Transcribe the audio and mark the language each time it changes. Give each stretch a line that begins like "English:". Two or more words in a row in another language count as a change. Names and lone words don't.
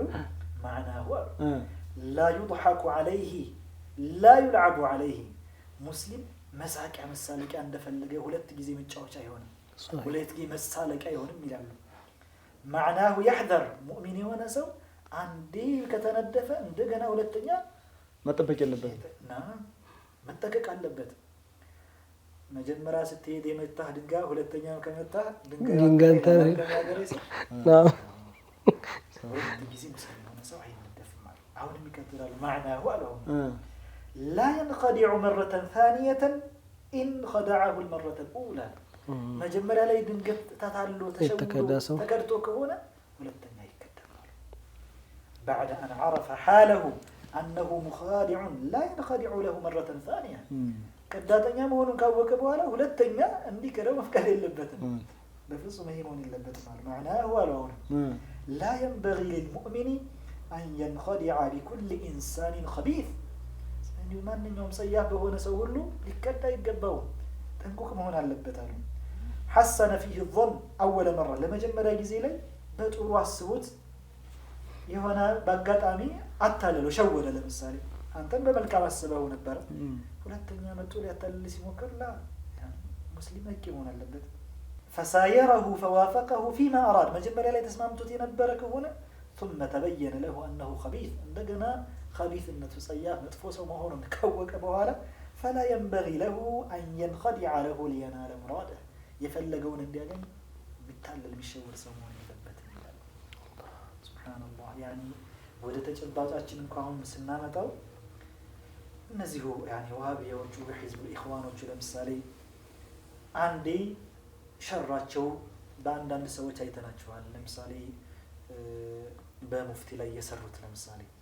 Arabic: معناه لا يضحك عليه لا يلعب عليه
Amharic: ሙስሊም መሳቂያ መሳለቂያ እንደፈለገ ሁለት ጊዜ መጫወቻ አይሆንም፣ ሁለት ጊዜ መሳለቂያ አይሆንም ይላሉ።
Arabic: معناه يحذر
Amharic: ሙእሚን የሆነ ሰው አንዴ ከተነደፈ እንደገና ሁለተኛ መጠበቅ የለበትም እና መጠቀቅ አለበት። መጀመሪያ ስትሄድ የመታህ ድንጋይ ሁለተኛው ከመታህ ድንጋይ ጊዜ ሙስሊም ሆነ ሰው አይነደፍም ማለት አሁንም ይቀጥላል معناه አለው
Arabic: لا ينخدع مرة ثانية إن خدعه المرة الأولى
Amharic: መጀመሪያ ላይ ድንገት ተታሎ ተከድቶ ከሆነ ሁለተኛ ይከተላል
Arabic: بعد أن عرف حاله أنه مخادع لا ينخدع له مرة ثانية
Amharic: ከዳተኛ መሆኑን ካወቀ በኋላ ሁለተኛ እንዲከደው መፍቀድ የለበትም በፍጹም ይሄ መሆን የለበትም ማለት معناه አለው
Arabic: لا ينبغي للمؤمن أن ينخدع بكل إنسان خبيث
Amharic: እንዲሁ ማንኛውም ሰያፍ በሆነ ሰው ሁሉ ሊከዳ ይገባው ጠንቁቅ መሆን አለበት አሉ حسن
Arabic: فيه الظن أول مرة
Amharic: ለመጀመሪያ ጊዜ ላይ በጥሩ አስቦት የሆነ በአጋጣሚ አታለለው ሸወደ ለምሳሌ አንተም በመልካም አስበው ነበር ሁለተኛ መጥቶ ሊያታልል ሲሞክር ላ ሙስሊም መሆን አለበት
Arabic: فسايره فوافقه فيما أراد
Amharic: መጀመሪያ ላይ ተስማምቶት የነበረ ከሆነ
Arabic: ثم تبين له أنه خبيث
Amharic: እንደገና خبيثነቱ ሰያፍ መጥፎ ሰው መሆኑን ካወቀ በኋላ فلا
Arabic: ينبغي له أن ينخدع له لينال مراده
Amharic: የፈለገውን እንዲያገኝ ቢታለል ቢሸወር ሰው መሆን የለበትም ይላል
Arabic: سبحان الله يعني
Amharic: ወደ ተጨባጫችን እንኳን ስናመጣው እነዚሁ ያኒ ወሃቢያዎቹ በህዝብ ኢኽዋኖቹ ለምሳሌ አንዴ ሸራቸው በአንዳንድ ሰዎች አይተናቸዋል ለምሳሌ በሙፍቲ ላይ የሰሩት ለምሳሌ